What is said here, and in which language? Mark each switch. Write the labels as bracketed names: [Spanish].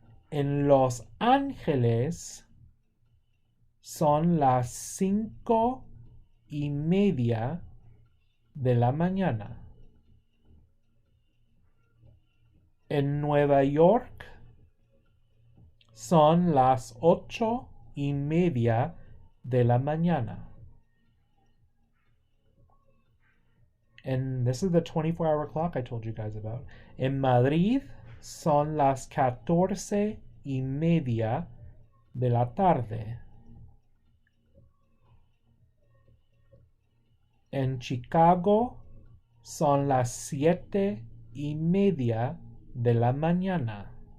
[Spanish] En Los Ángeles son las 5:30 de la mañana. En Nueva York son las 8:30 de la mañana. [English] And this is the 24-hour clock I told you guys about. [Spanish] En Madrid son las 14:30 de la tarde. En Chicago son las 7:30 de la mañana.